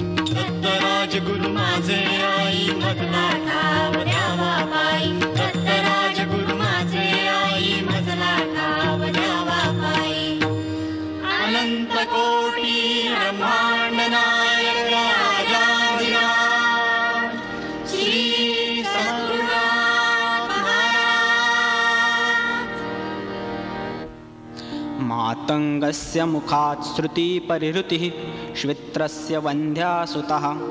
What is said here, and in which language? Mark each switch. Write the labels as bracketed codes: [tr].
[mr] दत्तराज गुरु माझे आई मजला ठाव द्यावा पायी. दत्तराज गुरु माझे आई मजला ठाव द्यावा पायी. अनंत कोटी ब्रह्मांड नायक राजाधिराज श्री सद्गुरुनाथ महाराज. [sa] मातङ्गस्य मुखात् श्रुतिपरिहृतिः श्वित्रस्य वन्ध्यासुतः.